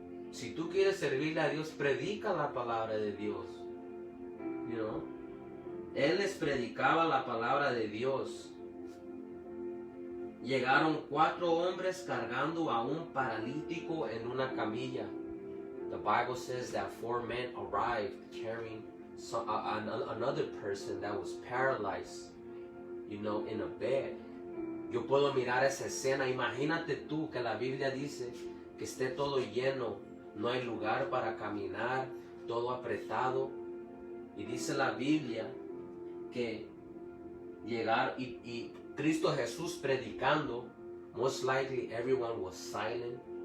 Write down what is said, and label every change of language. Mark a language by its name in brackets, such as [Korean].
[Spanish] Si tú quieres servirle a Dios, predica la palabra de Dios. Él les predicaba la palabra de Dios. Llegaron 4 hombres cargando a un paralítico en una camilla. [English] The Bible says that 4 men arrived carrying another person that was paralyzed, in a bed. [Spanish] Yo puedo mirar esa escena. Imagínate tú que la Biblia dice que esté todo lleno. No hay lugar para caminar, todo apretado. Y dice la Biblia que llegar y Cristo Jesús predicando, [English] most likely everyone was silent.